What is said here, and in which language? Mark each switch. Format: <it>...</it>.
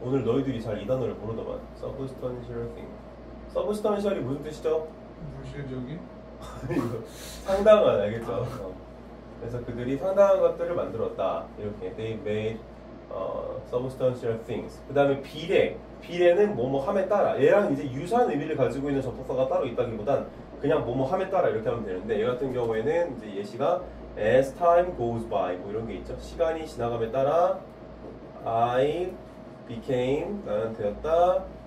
<ko>오늘 너희들이 잘 이 단어를 모르더만.</ko> <en>substantial thing.</en> <ko>substantial이 무슨 뜻이죠? 물질적인? 상당한, 알겠죠? 그래서 그들이 상당한 것들을 만들었다. 이렇게</ko> <en>they made substantial things.</en> <ko>그 다음에 비례는 뭐뭐 함에 따라. 얘랑 이제 유사한 의미를 가지고 있는 접속사가 따로 있다기보단 그냥 뭐뭐 함에 따라 이렇게 하면 되는데, 얘 같은 경우에는 이제 예시가</ko> <en>as time goes by</en> <ko>뭐 이런 게 있죠. 시간이 지나감에 따라</ko> <en>I became,</en> <ko>나는 되었다.</ko>